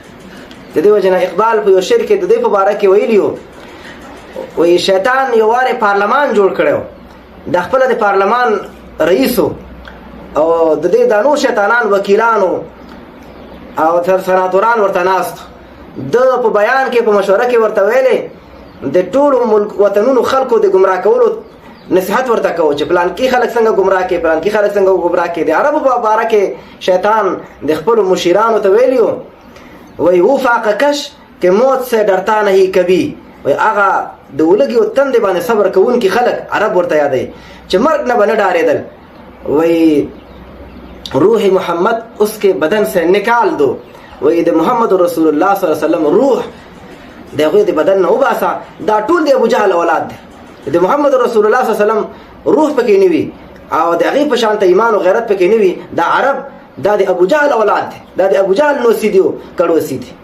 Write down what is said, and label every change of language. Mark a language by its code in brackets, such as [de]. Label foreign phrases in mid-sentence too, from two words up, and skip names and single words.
[ps] د دې وجه نه اقبال په یو شعر کې د دې په باره کې ویلیو، وی شیطان یو واره پارلمان جوړ کړو، د خپل د پارلمان رئیسو او د دې د نور شیطانان وکیلانو او سناتوران ورته ناست. د په بیان کې په مشوره کې ورته ویلې د ټولو ملک وطنونو خلکو د گمراه کولو نصیحت ورته کوو چې پلان کې خلک څنګه گمراه کې، پلان کې خلک څنګه گمراه کې. د عربو په باره کې شیطان د خپل مشیرانو ته ویلیو، وی [ur] وہ فاقہ کش کہ موت سے ڈرتا نہیں کبھی. [ps] وی هغه د ولګي او تندې باندې صبر کوونکي خلک عرب ورته یادوي چې مرګ نه به نه ډارېدل. [ur] وی روح محمد اس کے بدن سے نکال دو. [ps] وی د [ar] محمد رسول الله صلی الله علیه وسلم [ps] روح د هغوی د بدن نه وباسه. دا ټول د ابو جهل اولاد دی. د [ar] محمد رسول الله صلی الله علیه وسلم [ps] روح پکې نه وي او د هغې په شانته ایمان او غیرت پکې نه وي. دا عرب دا د ابو جهل اولاد دی، دا د ابو جهل نوسی دی او کړوسی دی.